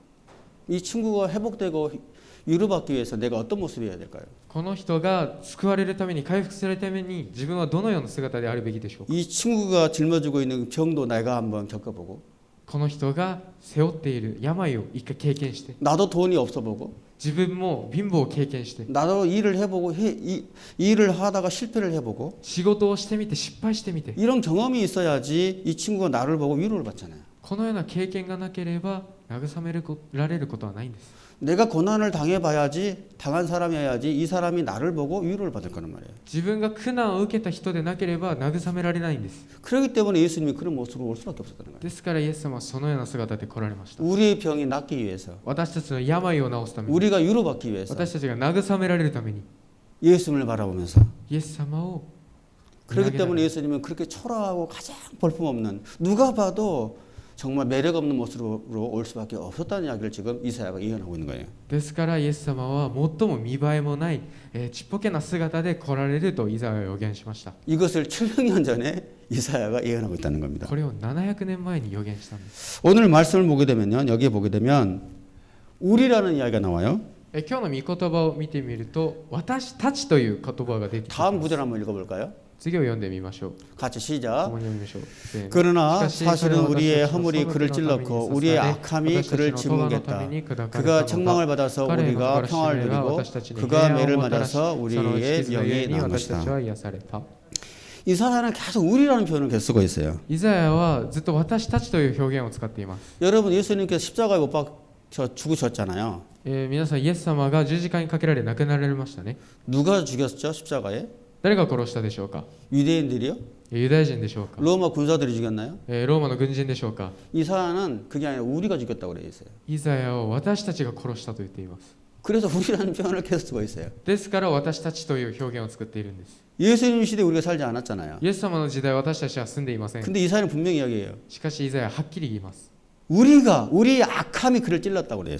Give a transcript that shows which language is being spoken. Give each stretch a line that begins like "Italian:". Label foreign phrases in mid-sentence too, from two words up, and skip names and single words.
Korean: 이 친구가 회복되고 위로받기 위해서 내가 어떤 모습이어야 될까요?
Japanese: この人が救われるために回復するために自分はどのような姿であるべきでしょうか。
Korean: 이 친구가 짊어지고 있는 병도 내가 한번 겪어보고
Japanese: この人が背負っている病を一回経験して、
Korean: 나도 돈이 없어보고
Japanese: 自分も貧乏を経験して、
Korean: 나도 일을 해보고 일을 하다가 실패를 해보고
Japanese: 仕事をしてみて失敗してみて、
Korean: 이런 경험이 있어야지 이 친구가 나를 보고 위로를 받잖아요.
Japanese: このような経験がなければ慰められることはないんです。
Korean: 내가 고난을 당해봐야지 당한 사람이어야지 이 사람이 나를 보고 위로를 받을 거란 말이에요.
Japanese: 自分が苦難を受けた人でなければ慰められないんです。
Korean: 그렇기 때문에 예수님이 그런 모습으로 올 수밖에 없었다는 거예요.
Japanese: ですからイエス様はそのような姿で来られました。
Korean: 우리의 병이 낫기 위해서
Japanese: 私たちの病を治すために、
Korean: 우리가 위로받기 위해서
Japanese: 私たちが慰められるために
Korean: 예수님을 바라보면서
Japanese: イエス様を
Korean: 그렇기 때문에 예수님은 그렇게 초라하고 가장 볼품없는 누가 봐도 정말 매력 없는 모습으로 올 수밖에 없었다는 이야기를 지금 이사야가 예언하고 있는 거예요.
Japanese: ですからイエス様は最も見栄えもない、ちっぽけな姿で来られるとイザヤは予言しました。
Korean: 이것을 700년 전에 이사야가 예언하고 있다는 겁니다.
Japanese: これを700年前に予言したんです。
Korean: 오늘 말씀을 보게 되면요, 여기에 보게 되면 우리라는 이야기가 나와요.
Japanese: 今日の御言葉を見てみると、私たちという言葉が出てきます。
Korean: 다음 구절 한번 읽어볼까요?
Japanese: 次を読んでみましょう。
Korean: 같이 시작.
Japanese: 共に読みましょう。せーの
Korean: 그러나 사실은 우리의 허물이 그를 찔렀고 우리의 악함이 그를 짓뭉갰다. 그가 책망을 받아서 우리가 평화를 누리고 그가 매를 맞아서 우리의 병이 나은 것이다. 이사야는 계속 우리라는 표현을 계속 쓰고 있어요.
Japanese: イザヤはずっと私たちという表現を使っています。
Korean: 여러분, 예수님께서 십자가에 못 박혀 죽으셨잖아요.
Japanese: 皆さん、イエス様が十字架にかけられ亡くなられましたね。
Korean: 누가 죽였죠? 십자가에?
Japanese: 誰が殺したでしょうか。
Korean: 유대인들이요?
Japanese: ユダヤ人でしょうか。
Korean: 로마 군사들이 죽였나요?
Japanese: ローマの軍人でしょうか。
Korean: 이사야는 그게 아니라 우리가 죽였다고 그래 있어요.
Japanese: イザヤを私たちが殺したと言っています。
Korean: 그래서 우리라는 표현을 계속 쓰고 있어요.
Japanese: ですから私たちという表現を作っているんです。
Korean: 예수님 시대에 우리가 살지 않았잖아요.
Japanese: イエス様の時代私たちは住んでいません。
Korean: 근데 이사야는 분명히 이야기해요.
Japanese: しかしイザヤははっきり言います。
Korean: 우리의 악함이 그를 찔렀다고 그래요.